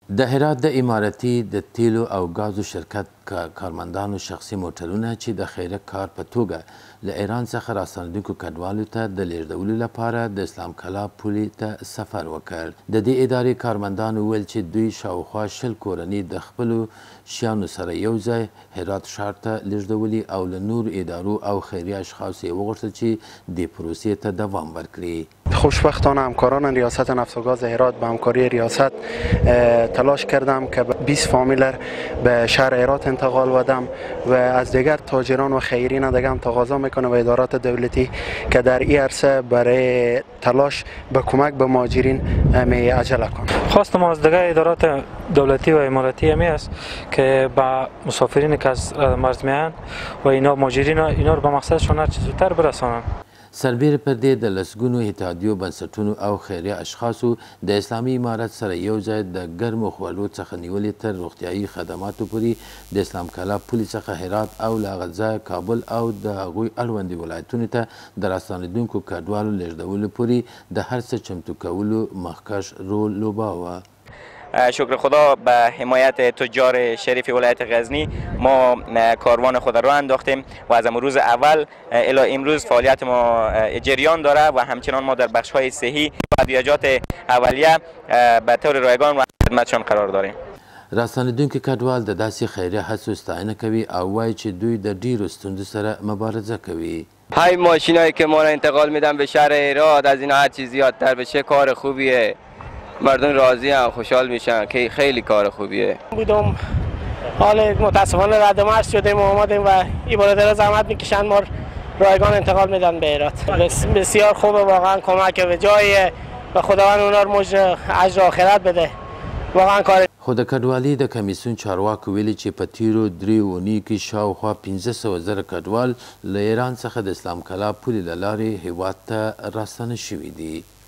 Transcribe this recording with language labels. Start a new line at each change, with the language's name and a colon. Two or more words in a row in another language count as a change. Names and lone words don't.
Pashto: د هرات د اماراتي د تیلو او غازو شرکت کارمندانو شخصي موټرونه چې د خیره کار په توګه له ایران څخه راستنېدونکو کډوالو ته د لیږدولو لپاره د اسلام کلا پولې ته سفر وکړ. د دې ادارې کارمندانو وویل چې دوی شاوخوا 20 کورنۍ د خپلو شیانو سره یو ځای هرات ښار ته لیږدولي او له نورو ادارو او خیریه اشخاصو یې وغوښتل چې دې پروسې ته دوام ورکړي.
Persian: خوشبختانه همکاران ریاست نفت و گاز هرات به همکاری ریاست تلاش کردم که 20 فامیلر به شهر هرات انتقال بدم و از دیگر تاجران و خیرین دیگه هم تقاضا میکنه و ادارات دولتی که در این عرصه برای تلاش به کمک به مهاجرین می عجله کنند. خواست ما از دیگر ادارات دولتی و اماراتی همی است که با مسافرین که از مرز میان و اینا مهاجرین اینا رو به مقصدشون هر چه زودتر برسانند.
Pashto: سربیره پر دې د لسګونو اتحادیو بنسټونو او خیریه اشخاصو د اسلامي امارت سره یو ځای د ګرمو خوړو څخه نیولې تر روغتیایي خدماتو پورې د اسلام کلا پولې څخه هرات او له هغه ځایه کابل او د هغوی اړوندې ولایتونو ته د راستنېدونکو کډوالو لیږدولو پورې د هر څه چمتو کولو مخکش رول لوباوه.
Persian: شکر خدا به حمایت تجار شریف ولایت غزنی ما کاروان خود را انداختیم و از روز اول الی امروز فعالیت ما جریان داره و همچنان ما در بخش‌های صحی و احتیاجات اولیه به طور رایگان و خدمتشان قرار داریم.
Pashto: راستنېدونکي کډوال د داسې خیریه هڅو ستاینه کوي او وایي چې دوی د ډیرو ستونزو سره مبارزه کوي.
Persian: های ماشینایی که ما را انتقال میدن به شهر هرات از این هر چیز زیادتر بشه کار خوبیه. مردم راضی هم خوشحال میشن که خیلی کار خوبیه. بودم حال متاسفانه رد مرز شدیم و آمدیم و این برادرها زحمت میکشن ما رایگان انتقال میدن به هرات. بسیار خوبه واقعا کمک به جای و خداوند اونا رو مجر اجر آخرت بده. واقعا کار
Pashto: خو د کډوالۍ د کمیسیون چارواکو ویلي چې په تیرو 3 اونیو کې شاوخوا 500,000 کډوال له ایران څخه د اسلام کلا پولې له لارې هیواد ته راستانه شوي دي.